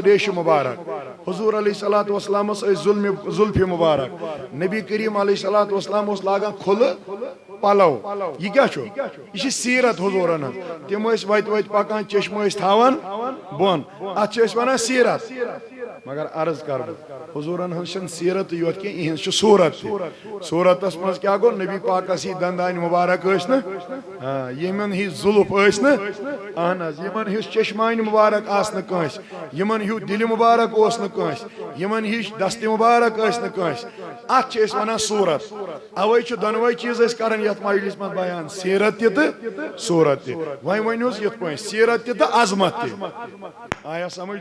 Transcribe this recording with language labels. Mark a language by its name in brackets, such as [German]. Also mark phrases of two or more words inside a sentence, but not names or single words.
[Kashmiri] ریشہِ مبارک حضوٗر [Arabic] علیہ الصلوۃ والسلامس [Kashmiri] ٲسۍ زُلفہِ مبارک نبی کریم [Arabic] علیہ الصلوۃ والسلام [Kashmiri] اوس لاگان کھُلہٕ پلو یہ کیا چھو یہ سیرت حضورن تم وت وت پکان چشمہ تھاوان بون ات ونان سیرت مگر عرض کر حضورن ہن سیرت یوت کی اہن صورت صورتس مز کیا گو نبی پاکس ہی دندان مبارک نا یمن ہی زلف نا اہن یمن ہس چشمان مبارک آسن کنس یمن ہیو دل مبارک اوس نا کنس یمن ہش دست مبارک نا کنس ات ونان صورت اوے دونوے چیز کران یت مجلس مز بیان سیرت تہ صورت تہ وۄنۍ ؤنِوس یِتھ پٲٹھۍ سیرت تہ تہٕ عظمت تہ آیا سمجھ